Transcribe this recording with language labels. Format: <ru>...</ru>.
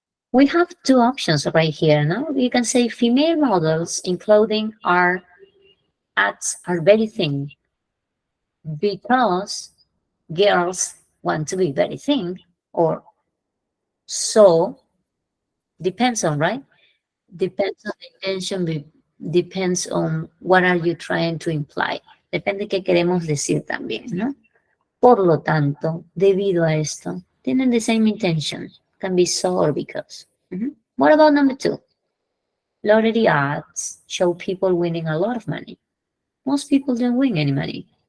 <en>We have 2 options right here. Now you can say female models in clothing are ads are very thin because girls want to be very thin, or so depends on, right? Depends on the intention, depends on what are you trying to imply.</en> <es>Depende qué queremos decir también, ¿no? Por lo tanto, debido a esto, tienen</es> <en>the same intention. Can be so or because. What about number 2? Lottery ads show people winning a lot of money. Most people don't win any money.</en>